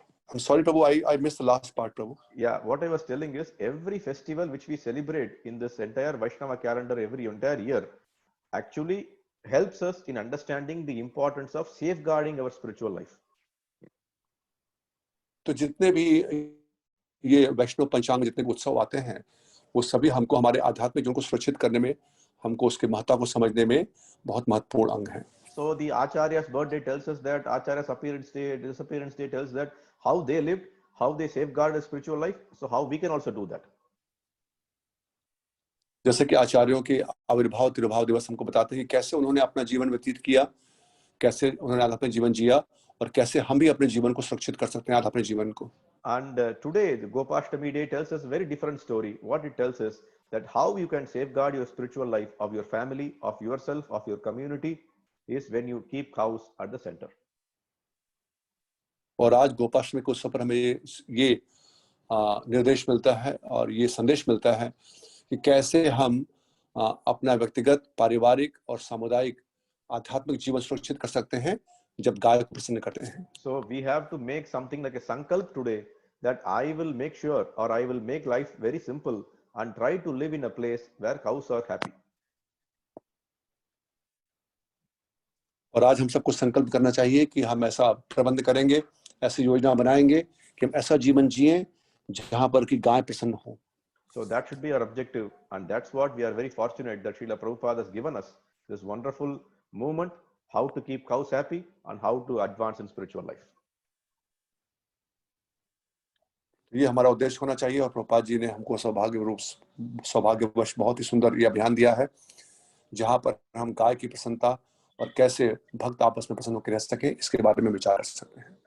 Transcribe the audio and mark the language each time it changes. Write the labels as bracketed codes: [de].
[en] I'm sorry, Prabhu, I missed the last part, Prabhu. Yeah, what I was telling is every festival which we celebrate in this entire Vaishnava calendar every entire year actually helps us in understanding the importance of safeguarding our spiritual life. [hi] तो जितने भी ये वैष्णव पंचांग जितने भी उत्सव आते हैं वो सभी हमको हमारे आध्यात्मिक जीवन को सुरक्षित करने में, हमको उसके महत्व को समझने में बहुत महत्वपूर्ण अंग हैं। [en] So the Acharya's birthday tells us that, Acharya's appearance day, disappearance day tells that how they lived, how they safeguard a spiritual life. So how we can also do that. [hi] जैसे कि आचार्यों के आविर्भाव तिरुभाव दिवस हमको बताते हैं कि कैसे उन्होंने अपना जीवन व्यतीत किया, कैसे उन्होंने आध्यात्मिक जीवन जिया और कैसे हम भी अपने जीवन को सुरक्षित कर सकते हैं आध्यात्मिक जीवन को। [en] And today the Gopashtami day tells us a very different story. What it tells us that how you can safeguard your spiritual life of your family, of yourself, of your community is when you keep cows at the center. [hi] और आज गोपाष्टमी के उत्सव पर हमें ये निर्देश मिलता है और ये संदेश मिलता है कि कैसे हम अपना व्यक्तिगत, पारिवारिक और सामुदायिक आध्यात्मिक जीवन सुरक्षित कर सकते हैं जब गाय को प्रसन्न करते हैं। [en] So we have to make something like a sankalp today, that I will make sure, or I will make life very simple and try to live in a place where cows are happy. [hi] और आज हम सबको संकल्प करना चाहिए कि हम ऐसा प्रबंध करेंगे, ऐसी योजना बनाएंगे कि हम ऐसा जीवन जिएं जहां पर कि गाय प्रसन्न हो। [en] So that should be our objective, and that's what we are very fortunate that Srila Prabhupada has given us this wonderful movement, how to keep cows happy and how to advance in spiritual life. [hi] ये हमारा उद्देश्य होना चाहिए और प्रभुपाद जी ने हमको सौभाग्यवश बहुत ही सुंदर ये अभियान दिया है जहां पर हम गाय की प्रसन्नता और कैसे भक्त आपस में प्रसन्न होकर रह सके इसके बारे में विचार कर सकते हैं।